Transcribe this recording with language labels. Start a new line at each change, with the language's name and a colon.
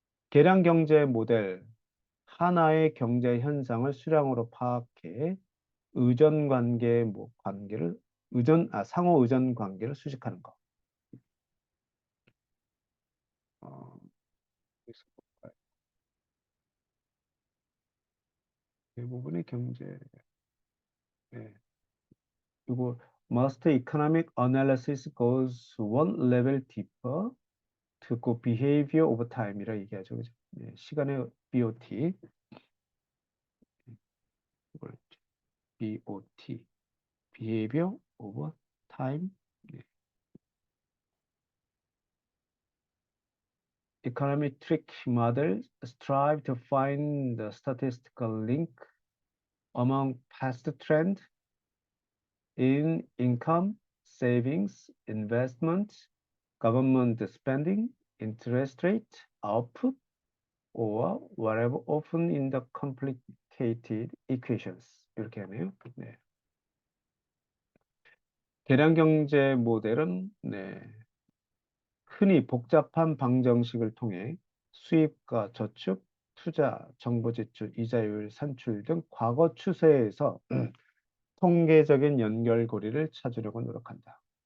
Korean: 계량 경제 모델, 하나의 경제 현상을 수량으로 파악해 의존 관계 관계를 상호 의존 관계를 수식하는 것. 어, 그래서 대부분의 경제, 예, 그리고
English: Most economic analysis goes one level deeper to go behavior over time
Korean: 이라 얘기하죠. 그죠? 네, 시간의 BOT, 이걸 BOT,
English: behavior over time.
Korean: 네.
English: Econometric models strive to find the statistical link among past trend in income, savings, investment, government spending, interest rate, output, or whatever often in the complicated equations.
Korean: 이렇게 하네요. 네. 계량 경제 모델은 네, 흔히 복잡한 방정식을 통해 수입과 저축, 투자, 정보 제출, 이자율, 산출 등 과거 추세에서 통계적인 연결고리를 찾으려고 노력한다.